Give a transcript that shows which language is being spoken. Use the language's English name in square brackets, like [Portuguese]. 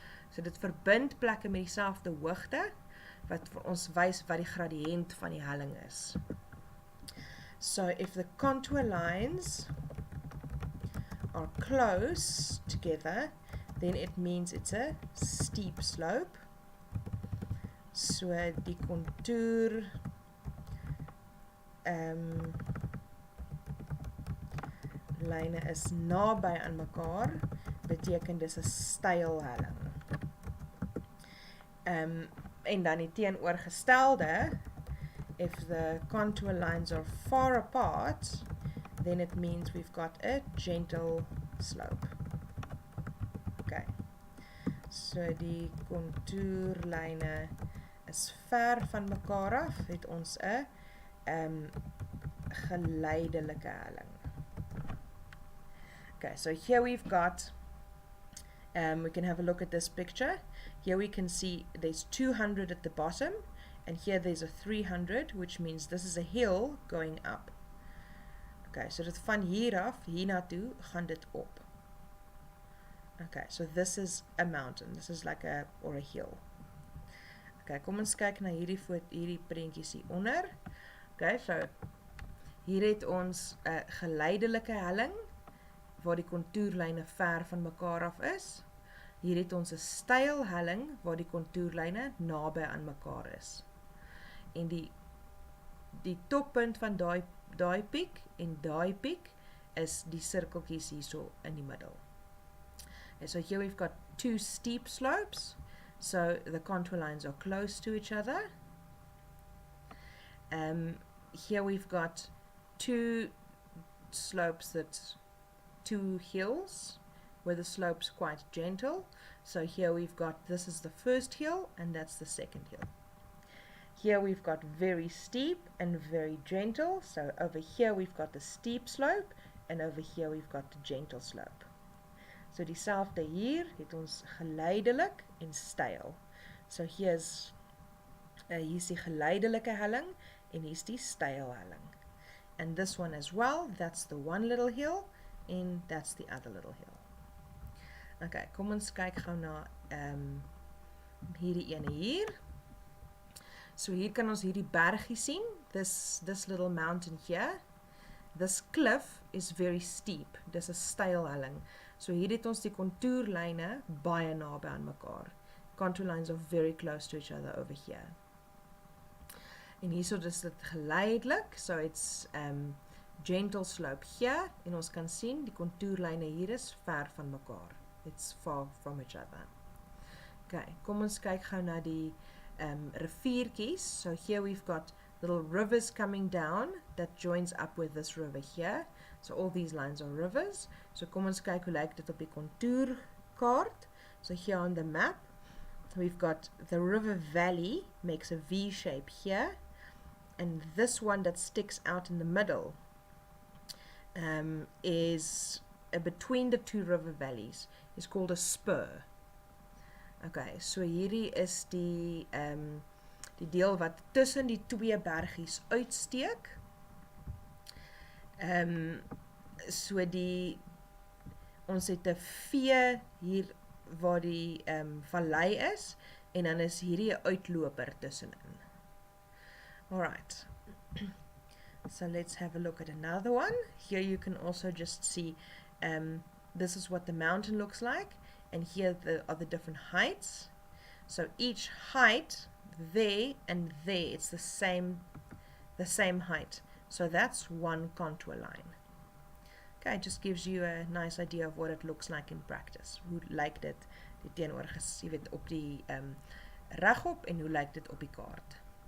[Afrikaans] So dit verbind plekke met dieselfde hoogte, wat vir ons wys wat die gradiënt van die helling is. [English] So if the contour lines are close together, then it means it's a steep slope. [Afrikaans] So die contour lyne is naby aan mekaar, beteken dis 'n styl helling. En dan die teenoorgestelde, [English] if the contour lines are far apart, then it means we've got a gentle slope. Okay. [Afrikaans] So die contourlyne is ver van mekaar af, het ons 'n geleidelike helling. [English] Okay, so here we've got, we can have a look at this picture. Here we can see there's 200 at the bottom, and here there's a 300, which means this is a hill going up. [Afrikaans] Okay, so dit van hier af, hiernatoe, gaan dit op. Okay, [English] so this is a mountain. This is like or a hill. [Afrikaans] Okay, kom ons kyk na hierdie prentjies hier onder. Okay, so hier het ons 'n geleidelike helling, waar die contourlyne ver van mekaar af is. Hier het ons 'n styl helling, waar die contourlyne naby aan mekaar is. En die toppunt van daai piek en daai piek is die sirkeltjies hierso in die middel. [English] And so here we've got two steep slopes, so the contour lines are close to each other. Here we've got two slopes two hills where the slope's quite gentle. So here we've got, this is the first hill and that's the second hill. Here we've got very steep and very gentle. So over here we've got the steep slope and over here we've got the gentle slope. [Afrikaans] So dieselfde hier het ons geleidelik en styl. So hier's die geleidelike helling en hier's die styl helling. [English] And this one as well, that's the one little hill and that's the other little hill. [Afrikaans] Okay, kom ons kyk gou na hierdie ene hier. So hier kan ons hierdie bergie sien, [English] this little mountain here. This cliff is very steep, [Afrikaans] dis 'n styl helling. So hier het ons die contourlyne baie naby aan mekaar. [English] Contour lines are very close to each other over here. [Afrikaans] En hierso is dit geleidelik, [English] so it's gentle slope here, [Afrikaans] en ons kan sien die contourlyne hier is ver van mekaar. [English] It's far from each other. [Afrikaans] Okay, kom ons kyk gou na die riviertjies. [English] So here we've got little rivers coming down that joins up with this river here. So all these lines are rivers. [Afrikaans] So kom ons kyk hoe lyk dit op die contourkaart. [English] So here on the map, we've got the river valley makes a V shape here. And this one that sticks out in the middle is between the two river valleys, is called a spur. [Afrikaans] Okay, so hierdie is die deel wat tussen die twee bergies uitsteek. So ons het 'n V hier waar die vallei is, en dan is hierdie 'n uitloper tussenin. [English] Alright, so let's have a look at another one. Here you can also just see, this is what the mountain looks like, and here are the different heights. So each height, there and there, it's the same height. So that's one contour line. Okay, it just gives you a nice idea of what it looks like in practice. [Afrikaans] Hoe lyk dit die teenoorgestel, jy weet, op die regop, en hoe lyk dit op die kaart.